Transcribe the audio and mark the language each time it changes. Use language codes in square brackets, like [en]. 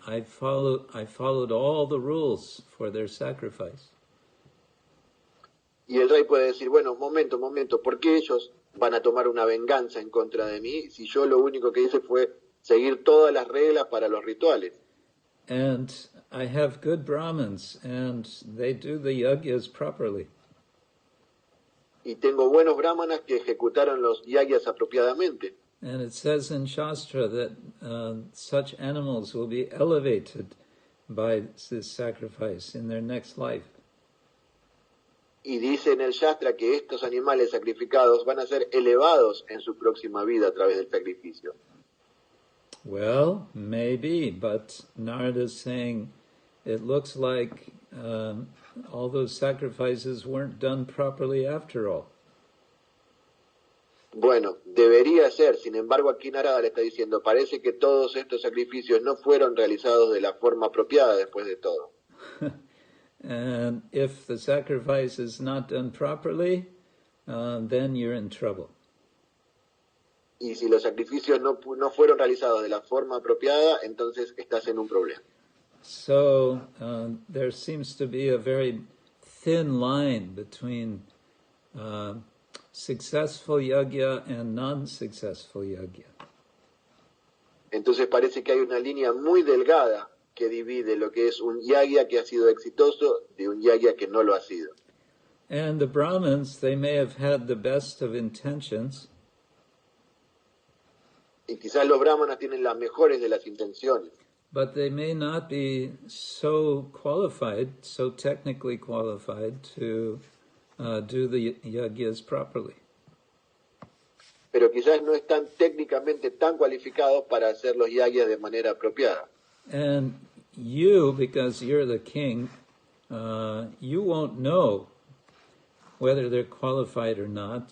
[en] I followed all the rules for their sacrifice. [es] Y el rey puede decir, bueno, momento, ¿por qué ellos van a tomar una venganza en contra de mí si yo lo único que hice fue seguir todas las reglas para los rituales? [en] And I have good Brahmins, and they do the yagyas properly. [es] Y tengo buenos brahmanas que ejecutaron los yagyas apropiadamente. [en] And it says in Shastra that such animals will be elevated by this sacrifice in their next life. [es] Y dice en el Shastra que estos animales sacrificados van a ser elevados en su próxima vida a través del sacrificio. [en] Well, maybe, but Narada is saying it looks like all those sacrifices weren't done properly after all. [es] Bueno, debería ser, sin embargo aquí Narada le está diciendo, parece que todos estos sacrificios no fueron realizados de la forma apropiada después de todo. [en] And if the sacrifice is not done properly, then you're in trouble. [es] Y si los sacrificios no fueron realizados de la forma apropiada, entonces estás en un problema. [en] So there seems to be a very thin line between successful yajna and non-successful yajna. [es] Entonces parece que hay una línea muy delgada que divide lo que es un yagya que ha sido exitoso de un yagya que no lo ha sido. [en] And the Brahmins, they may have had the best of intentions, [es] Y quizás los brahmanas tienen las mejores de las intenciones, [en] but they may not be so qualified, so technically qualified to do the yajnas properly. [es] pero quizás no están técnicamente tan cualificados para hacer los yagyas de manera apropiada. [en] And you, because you're the king, you won't know whether they're qualified or not.